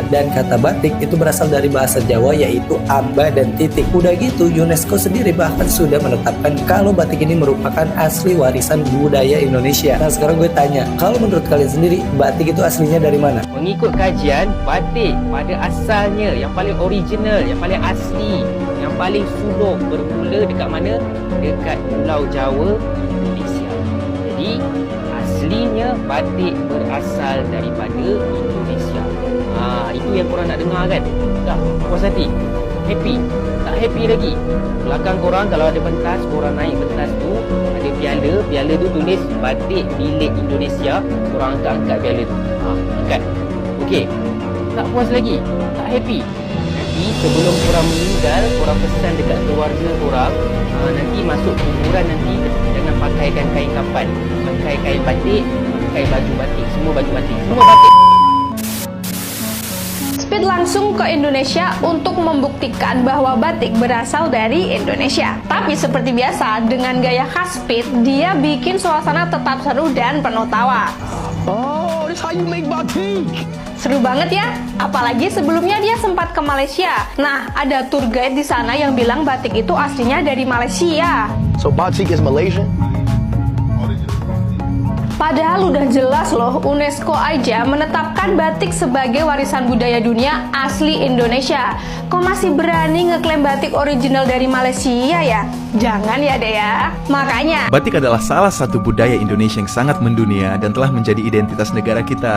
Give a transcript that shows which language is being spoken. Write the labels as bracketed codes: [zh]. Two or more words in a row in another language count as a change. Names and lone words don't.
[id] Dan kata batik itu berasal dari bahasa Jawa yaitu amba dan titik. Udah gitu UNESCO sendiri bahkan sudah menetapkan kalau batik ini merupakan asli warisan budaya Indonesia. Nah sekarang gue tanya, kalau menurut kalian sendiri batik itu aslinya dari mana? [ms] Mengikut kajian, batik pada asalnya yang paling original, yang paling asli, yang paling sulung bermula dekat mana? Dekat Pulau Jawa, Indonesia. Jadi aslinya batik berasal daripada Indonesia. Itu yang korang nak dengar kan? Dah puas hati? Happy? Tak happy lagi? Belakang korang kalau ada pentas, korang naik pentas tu ada piala tu tulis batik milik Indonesia. Korang angkat piala tu. Angkat. Okey. Tak puas lagi? Tak happy? Nanti sebelum korang meninggal, korang pesan dekat keluarga korang, nanti masuk kuburan nanti jangan pakaikan kain kapan, pakai kain batik, pakai baju batik, semua baju batik, semua batik. [id] Speed langsung ke Indonesia untuk membuktikan bahwa batik berasal dari Indonesia. Tapi seperti biasa, dengan gaya khas Speed, dia bikin suasana tetap seru dan penuh tawa. [en] Oh, this how you make batik. [id] Seru banget ya, apalagi sebelumnya dia sempat ke Malaysia. Nah, ada [en] tour guide [id] di sana yang bilang batik itu aslinya dari Malaysia. [en] So batik is Malaysian? [id] Padahal udah jelas loh, UNESCO aja menetapkan batik sebagai warisan budaya dunia asli Indonesia. Kok masih berani ngeklaim batik original dari Malaysia ya? Jangan ya deh ya. Makanya batik adalah salah satu budaya Indonesia yang sangat mendunia dan telah menjadi identitas negara kita.